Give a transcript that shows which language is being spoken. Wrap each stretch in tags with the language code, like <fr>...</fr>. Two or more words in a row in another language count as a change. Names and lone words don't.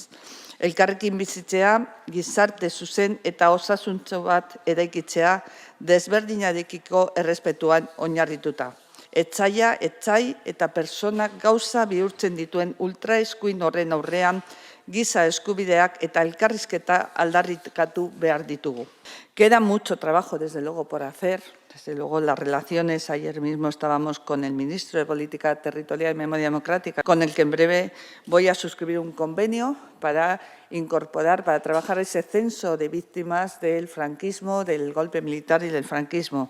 <eu>Elkarrekin bizitzea, gizarte zuzen eta osasuntsu bat eraikitzea desberdinarekiko errespetuan oinarrituta. Etsaia, etsai eta personak gauza bihurtzen dituen ultraeskuin horren aurrean giza eskubideak eta elkarrizketa aldarrikatu behar ditugu.</eu> <es>Queda mucho trabajo, desde luego, por hacer. Desde luego, las relaciones, ayer mismo estábamos con el ministro de Política Territorial y Memoria Democrática, con el que en breve voy a suscribir un convenio para incorporar, para trabajar ese censo de víctimas del franquismo, del golpe militar y del franquismo.</es>